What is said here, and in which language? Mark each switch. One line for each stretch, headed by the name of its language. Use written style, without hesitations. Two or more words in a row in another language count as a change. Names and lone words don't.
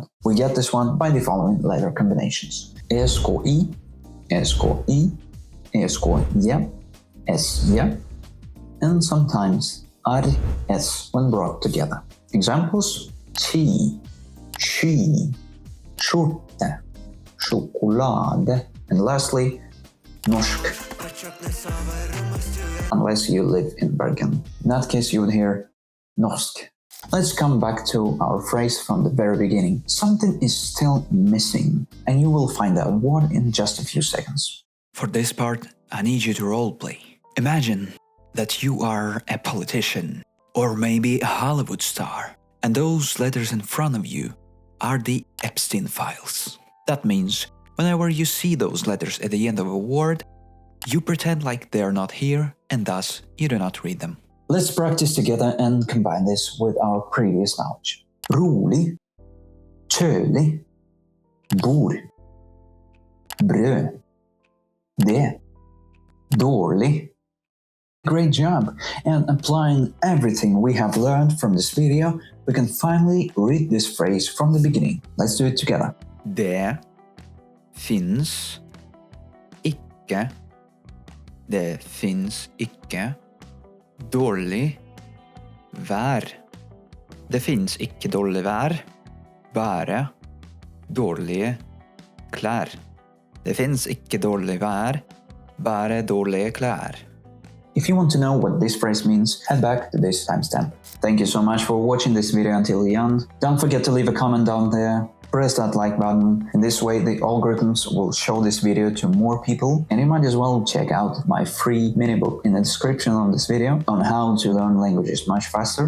English: We get this one by the following letter combinations. SKI, SKI, SKJ, SJ, and sometimes RS when brought together. Examples,
Norwegian: ski, sky, skjorte, sjokolade,
English: and lastly, norsk. Unless you live in Bergen. In that case, you would hear norsk. Let's come back to our phrase from the very beginning. Something is still missing, and you will find out what in just a few seconds. For this part, I need you to roleplay. Imagine that you are a politician, or maybe a Hollywood star, and those letters in front of you are the Epstein files. That means whenever you see those letters at the end of a word, you pretend like they're not here, and thus you do not read them. Let's practice together and combine this with our previous knowledge.
Norwegian: Rolig, kjølig, bord, brød, det, dårlig.
English: Great job! And applying everything we have learned from this video, we can finally read this phrase from the beginning. Let's do it together.
Norwegian: Det finns ikke. Det finns ikke dårlig vær. Det finns ikke dårlig vær, bare dårlige klær. Det finns ikke dårlig vær, bare dårlige klær.
English: If you want to know what this phrase means, head back to this timestamp. Thank you so much for watching this video until the end. Don't forget to leave a comment down there. Press that like button. In this way, the algorithms will show this video to more people. And you might as well check out my free mini book in the description of this video on how to learn languages much faster.